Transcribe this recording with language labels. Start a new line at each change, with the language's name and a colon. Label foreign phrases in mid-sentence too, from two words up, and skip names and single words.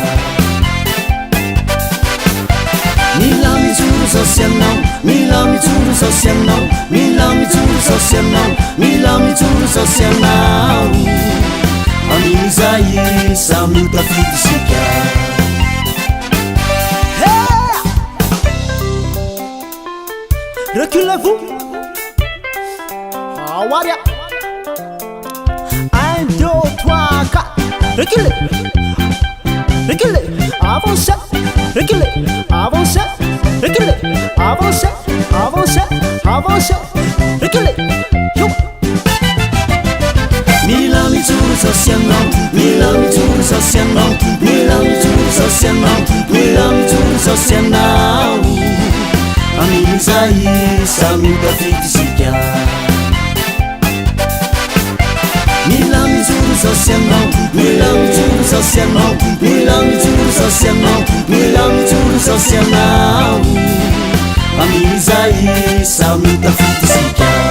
Malagasy: mila mijoro zao sy anao mila mijoro zao sy anao mila mijoro zao sy anao mila mijoro zao sy anao aminy zay samy tafity sika
French: reculez-vous. Awaria. 1, 2, 3, 4. Reculez. Reculez. Avancez. Reculez. Avancez. Reculez. Avancez. Avancez. Avancez. Reculez. Yo.
Malagasy: Mila mijoro zao sy anao mila mijoro zao sy anao mila mijoro zao sy anao mila mijoro zao sy anao aminy zay samy tafity sika mila mijoro zao sy anao mila mijoro zao sy anao mila mijoro zao sy anao mila mijoro zao sy anao aminy zay samy tafity sika